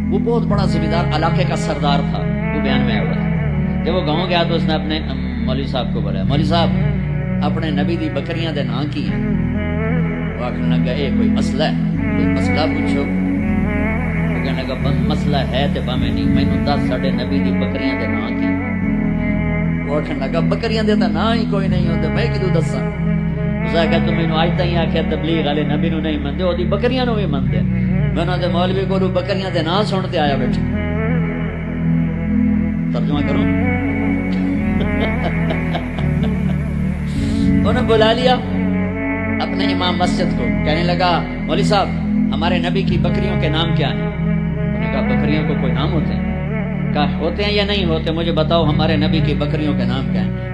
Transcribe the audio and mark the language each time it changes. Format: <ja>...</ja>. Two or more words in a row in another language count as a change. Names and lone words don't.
<ur>وہ بہت بڑا ذمہ دار علاقے کا سردار تھا، وہ بیان میں آیا ہوا ہے۔ جب وہ گاؤں گیا تو اس نے اپنے</ur> <pa>مولوی صاحب کو بولا، مولوی صاحب اپنے نبی دی بکریاں دے نام کی ہیں؟ وہ آخر لگا اے کوئی مسئلہ ہے، کوئی مسئلہ پوچھو۔</pa> <ur>وہ کہنے لگا</ur> <pa>مسئلہ ہے تے باویں نہیں، مینوں دس ساڈے نبی دی بکریاں دے نام کی۔ وہ آخر لگا بکریاں دے تے نام ہی کوئی نہیں ہوندے، میں کدوں دساں؟</pa> <ur>اس نے کہا</ur> <pa>تو مینوں اج تائیں آکھیا تبلیغ والے نبی نو نہیں مندے، اودی بکریاں نو بھی مندے۔ میں انہاں دے مولوی کولوں بکریاں دے نام سن تے آیا بیٹھا۔</pa> <ur>ترجمہ کروں، انہوں نے بلا لیا اپنے امام مسجد کو، کہنے لگا مولوی صاحب ہمارے نبی کی بکریوں کے نام کیا ہیں؟ انہوں نے کہا بکریوں کو کوئی نام ہوتے ہیں؟ کہا ہوتے ہیں یا نہیں ہوتے مجھے بتاؤ، ہمارے نبی کی بکریوں کے نام کیا ہیں؟</ur>